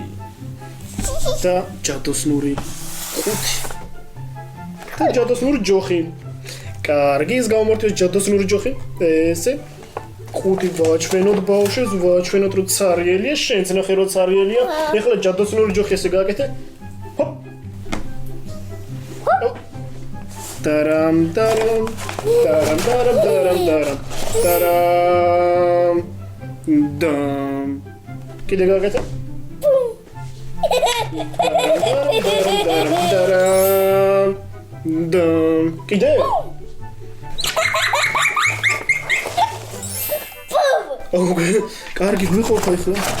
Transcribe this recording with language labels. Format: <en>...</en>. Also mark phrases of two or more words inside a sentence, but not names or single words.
<ka>და ჯადოსნური კოდი. და ჯადოსნური ჯოხი. კარგი, ის გამომართვეს ჯადოსნური ჯოხი. ესე კოდი ვაჩვენოთ ბავშვებს, ვაჩვენოთ რომ ცარიელია, შენც ნახე რომ ცარიელია. ეხლა ჯადოსნური ჯოხი ესე გააკეთე. ჰოპ. Taram taram taram taram taram taram taram dam. Კიდე გააკეთე. Taram dam. კიდე. კარგი გვიყურე ახლა.</ka>